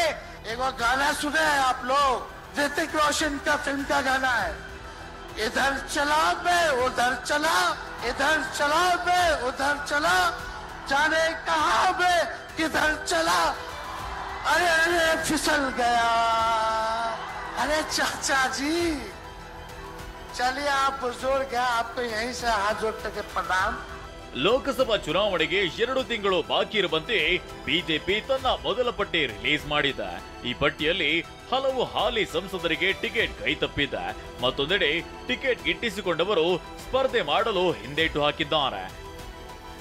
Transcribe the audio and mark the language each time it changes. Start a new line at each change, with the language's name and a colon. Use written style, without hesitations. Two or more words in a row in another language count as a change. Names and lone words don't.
Hindi: एक गाना सुने हैं आप लोग, ऋतिक रोशन का फिल्म का गाना है, इधर चला मैं उधर चला, इधर चला मैं उधर चला, जाने कहां मैं किधर चला, अरे अरे फिसल गया, अरे चाचा जी चलिए आप बुजुर्ग हैं, आपको यहीं से हाथ जोड़ के प्रणाम.
Kannada: ಲೋಕಸಭಾ ಚುನಾವಣೆಗೆ 2 ತಿಂಗಳು ಬಾಕಿ ಇರುವಂತೆ ಬಿಜೆಪಿ ತನ್ನ ಮೊದಲ ಪಟ್ಟಿ ರಿಲೀಸ್ ಮಾಡಿದೆ. ಈ ಪಟ್ಟಿಯಲ್ಲಿ ಹಲವು ಹಾಲಿ ಸಂಸದರಿಗೆ ಟಿಕೆಟ್ ಕೈತಪ್ಪಿದೆ. ಮತ್ತೊಂದೆಡೆ ಟಿಕೆಟ್ ಗಿಟ್ಟಿಸಿಕೊಂಡವರು ಸ್ಪರ್ಧೆ ಮಾಡಲು ಹಿಂದೇಟು ಹಾಕಿದ್ದಾರೆ.